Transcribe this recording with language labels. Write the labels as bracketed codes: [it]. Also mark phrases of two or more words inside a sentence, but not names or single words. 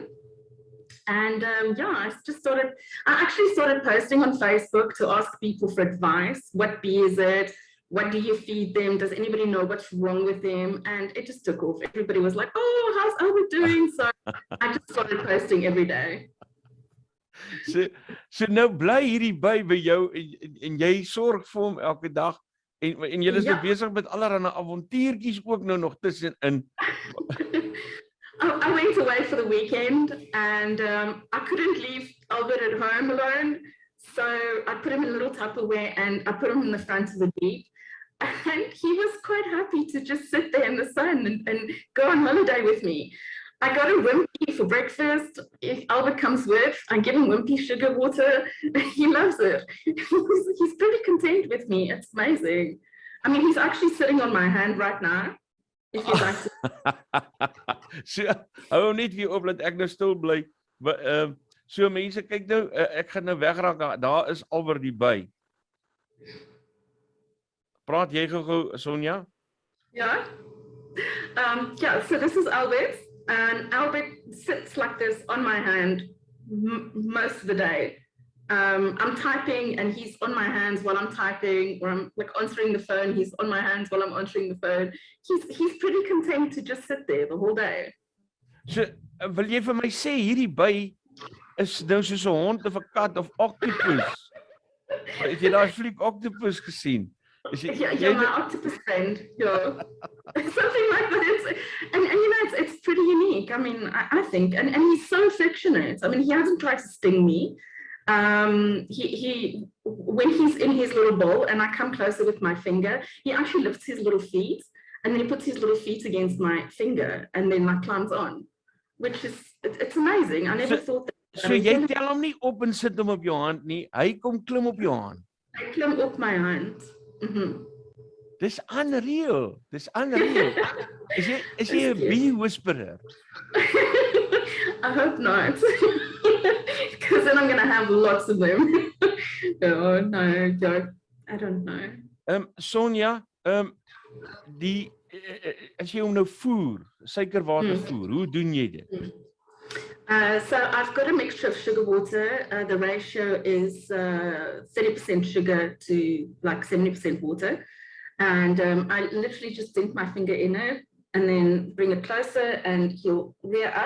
[en] And I actually started posting on Facebook to ask people for advice. What bee is it? What do you feed them? Does anybody know what's wrong with them? And it just took off. Everybody was like, oh, how's Albert doing? So I just started posting every day. [af] So nou bly hierdie by jou en jy sorg vir hom elke dag en jy is nou besig met allerlei avontuurtjies ook nou nog tussenin. [en] I went away for the weekend and I couldn't leave Albert at home alone. So I put him in a little Tupperware and I put him in the front of the Jeep. And he was quite happy to just sit there in the sun and go on holiday with me. I got a Wimpy for breakfast. If Albert comes with, I give him Wimpy sugar water. He loves it. He's pretty content with me. It's amazing. I mean, he's actually sitting on my hand right now. If you'd like to. [af] So, hou net weer op dat ek nou stil bly. So mense, kyk nou, ek gaan nou wegraak. Daar is Albert die by. Praat jy gou, Sonja? [en] Yeah. So this is Albert. And Albert sits like this on my hand most of the day. I'm typing and he's on my hands while I'm typing, or I'm like answering the phone, he's on my hands while I'm answering the phone. He's pretty content to just sit there the whole day. [af] So, wil jy vir my sê hierdie by is nou soos 'n hond of 'n kat of octopus? Het jy daai fliek octopus gesien? [en] Yeah, my octopus friend. Yeah. Something like that. And it's pretty unique. I mean, I think, and he's so affectionate. I mean, he hasn't tried to sting me. He when he's in his little bowl and I come closer with my finger, he actually lifts his little feet and then he puts his little feet against my finger and then like climbs on, which is it's amazing. I never thought that. [af] So jy tel hom nie op en sit hom op jou hand nie. Hy kom klim op jou hand. Hy klim op my hand. Dis unreal. Dis unreal. Is jy 'n [en] bee whisperer? I hope not. Because then I'm going to have lots of them. Oh, no, joke. I don't know. [af] Sonja, die as jy hom nou voer, suikerwater voer, hoe doen jy dit? [en] So I've got a mixture of sugar water. The ratio is 30% sugar to like 70% water. And I literally just dink my finger in it and then bring it closer and he'll rear up.